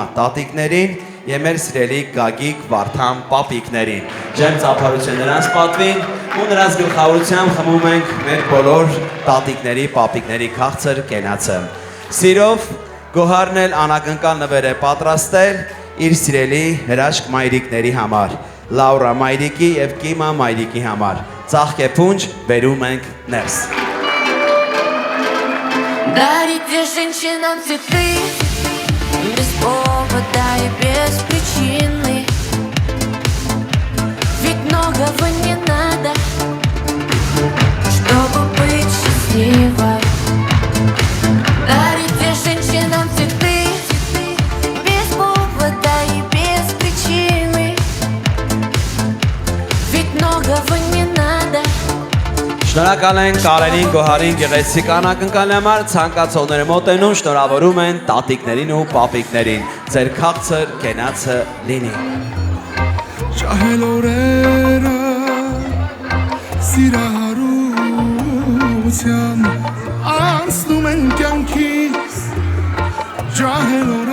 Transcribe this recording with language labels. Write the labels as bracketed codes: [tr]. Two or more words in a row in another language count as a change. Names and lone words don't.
[hy] տատիկներին եւ մեր սիրելի Գագիկ Վարդան պապիկներին։ Ջեմ ծափարություն նրանց պատվին ու նրանց գլխավորությամբ խմում ենք մեր բոլոր տատիկների, պապիկների քաղցր կենացը։ Սիրով Գոհարն էլ անակնկալ նվեր է պատրաստել իր սիրելի հրաշք մայրիկների համար, Լաուրա մայրիկի եւ Կիմա մայրիկի համար։ Ծաղկ է փունջ, բերում ենք ներս։ [ru] Дарите женщинам цветы без повода и без причины. Ведь многого не надо, чтобы быть счастливой. Дарите женщинам цветы без повода и без причины. Ведь многого не надо. [hy] Շնորհակալ ենք Կարենին, Գոհարին, գեղեցիկ անակնկալի համար, ցանկացողները մոտենում, շնորհավորում են տատիկներին ու պապիկներին։ Ձեր քաղցր կենացը լինի։ Ջահել օրերը սիրահարության անցնում են կյանքից ջահել